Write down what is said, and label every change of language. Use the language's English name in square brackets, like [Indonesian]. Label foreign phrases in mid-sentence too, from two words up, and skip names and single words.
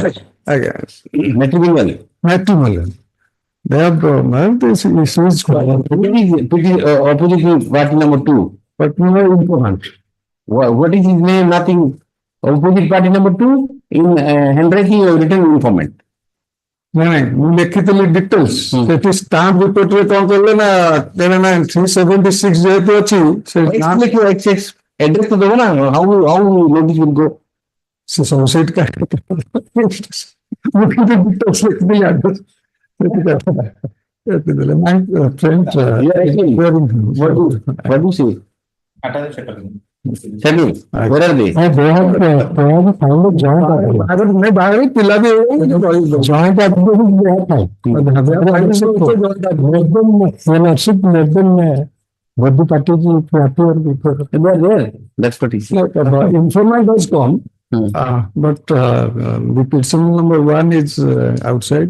[English] I guess, Matrimonial. they have married this issues. Opposite party number 2. But no informant. What is his name? Nothing. Opposite party number 2 in handwriting you have written informant. [Odia] ନାଇଁ ମୁଁ ଲେଖିଥିଲି ଡିଟେଲ୍ସ ସେଠି ଷ୍ଟାମ୍ପ ରିପୋର୍ଟରେ କଣ କଲେ ନା 376 ଯେହେତୁ ଅଛି ସେ [English] address to the one, how notice will go. [Odia] ସେ ସବୁ ସେଇଠି ମୁଁ କିନ୍ତୁ ଡିଟେଲ୍ସ ଲେଖିଥିଲି ଆଡ୍ରେସ୍ ଲେଖିଦେଲେ ନାଇଁ ଫ୍ରେଣ୍ଡ [English] What do you say? Tell me, where are they? [Odia] ବାହାରେ ପିଲା ବି [English] ଜଏଣ୍ଟ Both parties appear before. They are there. That's what he said. Informant does come, but the person number 1 is outside.